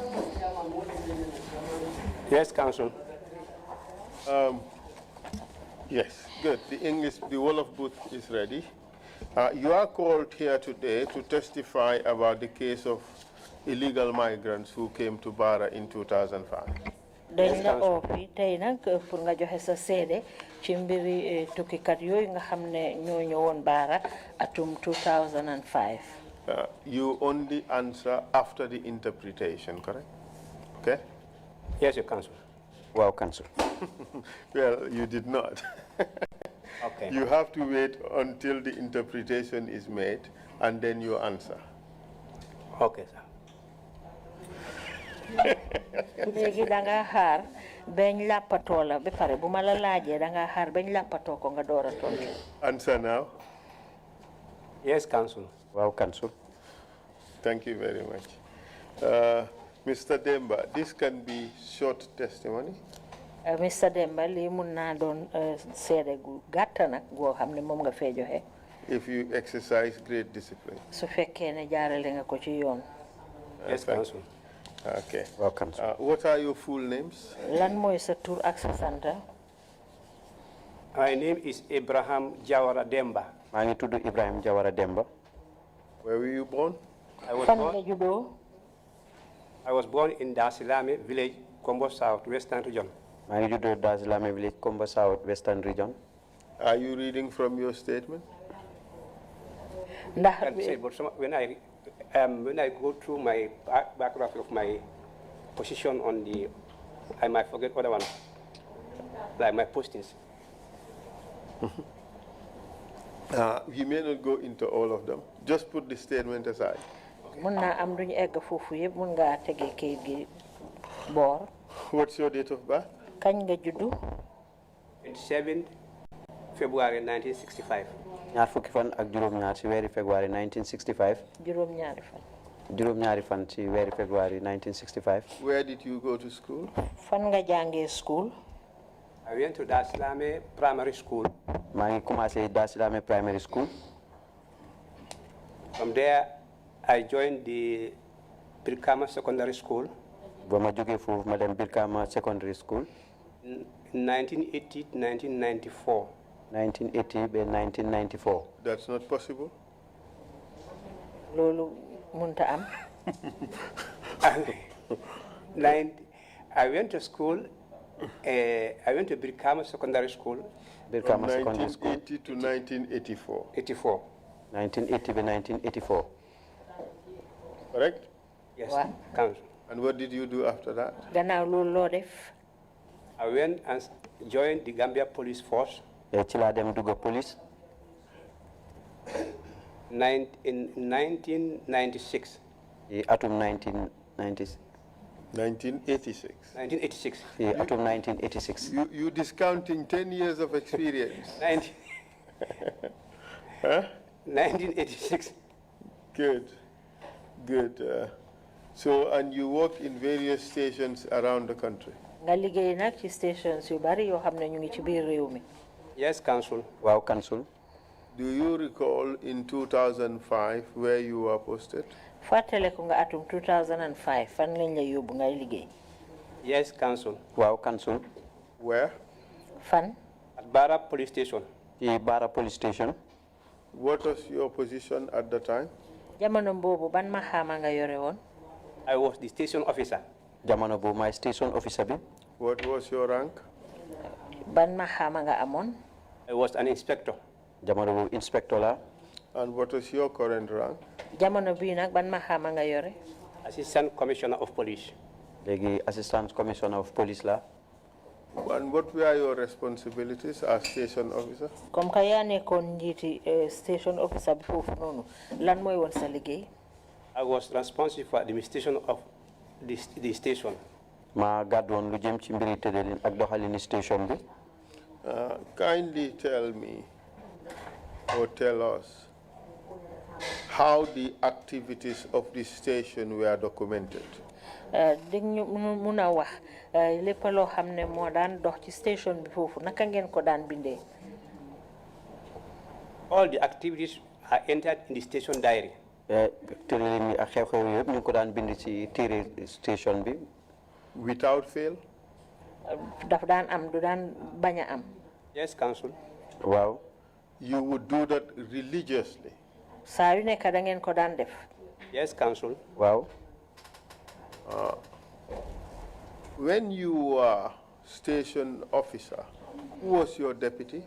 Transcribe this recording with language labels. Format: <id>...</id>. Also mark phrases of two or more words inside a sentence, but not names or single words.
<en>Yes, Council. Yes, good. The Wolof booth is ready. You are called here today to testify about the case of illegal migrants who came to Barra in 2005.</en> <wo>dañ la oo fii tey nag pour nga joxe sa seede ci mbiri tukkikat yooyu nga xam ne ñoo ñëwoon Barra atum 2005.</wo> <en>You only answer after the interpretation, correct? Okay? Yes, Your Council. Wow, Council. Well, you did not. Okay. You have to wait until the interpretation is made and then you answer. Okay, sir.</en> <wo>léegi da nga xaar bañ làppatoo la ba pare bu ma la laajee da nga xaar bañ làppatoo ko nga door a tontu.</wo> <en>Answer now. Yes, Council. Wow, Council. Thank you very much. Mr. Demba, this can be short testimony. Mr.</en> <wo>Demba lii mun naa doon seede gu gàtt nag goo xam ne moom nga fee joxe.</wo> <en>If you exercise great discipline.</en> <wo>su fekkee ne jaarale nga ko ci yoon.</wo> <en>Yes, Council. Okay. Welcome. What are your full names?</en> <wo>Lan mooy sa tur ak sa sant?</wo> <en>My name is Abraham Jawara Demba.</en> <wo>maa ngi tudd Ibrahim Jawara Demba.</wo> <en>Where were you born?</en> <wo>Fan nga juddoo?</wo> <en>I was born in Dasilame village, Kombo South, Western Region.</en> <wo>maa ngi juddoo Dasilame village, Kombo South, Western Region.</wo> <en>Are you reading from your statement? When I go through my background of my position on the, I might forget other one, like my postings. You may not go into all of them. Just put the statement aside.</en> <wo>Mun naa am duñu egg foofu yëpp mun ngaa tege kayit gi boor.</wo> <en>What's your date of birth?</en> <wo>Kañ nga juddu?</wo> <en>27 February 1965.</en> <wo>ñaar fukki fan ak juróom-ñaar ci weeri February 1965. Juróom-ñaari fan. juróom-ñaari fan ci weeri February 1965.</wo> <en>Where did you go to school?</en> <wo>Fan nga jàngee school?</wo> <en>I went to Dasilame Primary School.</en> <wo>maa ngi commencé Dasilame Primary School.</wo> <en>From there, I joined the Birkama Secondary School.</en> <wo>ba ma jógee foofu ma dem Birkama Secondary School.</wo> <en>1980 to 1994. 1980 to 1994. That's not possible.</en> <wo>Loolu munta am.</wo> <en>I went to school. I went to Birkama Secondary School. Birkama From Secondary School. 1980 to 1984. 84. 1980 to 1984. Correct? Yes. What? Council. And what did you do after that?</en> <wo>Gannaaw loolu loo def?</wo> <en>I went and joined the Gambia Police Force.</en> <wo>ci laa dem dugg police.</wo> <en>In 1996.</en> <wo>atum 1996.</wo> <en>1986. 1986.</en> <wo>atum 1986.</wo> <en>You discounting 10 years of experience. 1986. Good. Good. So, and you work in various stations around the country?</en> <wo>nga liggéey nag ci stations yu bari yoo xam ne ñu ngi ci biir réew mi.</wo> <en>Yes, Council. Wow, Council. Do you recall in 2005 where you were posted?</en> <wo>fàttaleku nga atum 2005 fan lañ la yóbbu ngay liggéey.</wo> <en>Yes, Council. Wow, Council. Where?</en> <wo>Fan.</wo> <en>At Barra Police Station. The Barra Police Station. What was your position at the time?</en> <wo>jamono boobu ban maxaama nga yore woon.</wo> <en>I was the station officer.</en> <wo>Jamono bu</wo> <en>my station officer</en> <wo>bi.</wo> <en>What was your rank?</en> <wo>ban maxaama nga amoon.</wo> <en>I was an inspector.</en> <wo>Jamono bu inspector la.</wo> <en>And what was your current rank?</en> <wo>jamono bii nag ban maxaama nga yore.</wo> <en>Assistant Commissioner of Police.</en> <wo>Léegi</wo> <en>Assistant Commissioner of Police</en> <wo>la.</wo> <en>And what were your responsibilities as station officer?</en> <fr>comme que</fr> <wo>yaa nekkoon njiiti</wo> <en>station officer</en> <wo>bi foofu noonu lan mooy woon sa liggéey.</wo> <en>I was responsible for administration of the station.</en> <wo>Ma gàddu woon lu jëm ci mbiri tëddalin ak doxalini station bi.</wo> <en>Kindly tell me or tell us how the activities of the station were documented.</en> <wo>dégg ñu mun a wax lépp loo xam ne moo daan dox ci station bi foofu naka ngeen ko daan bindee.</wo> <en>All the activities are entered in the station diary.</en> <wo>tëddalin yi ak xew-xew yëpp ñu ko daan bind ci téere station bi.</wo> <en>Without fail?</en> <wo>daf daan am du daan bañ a am.</wo> <en>Yes, Council. Wow. You would do that religiously?</en> <wo>saa yu nekk da ngeen ko daan def.</wo> <en>Yes, Council. Wow. When you were station officer, who was your deputy?</en>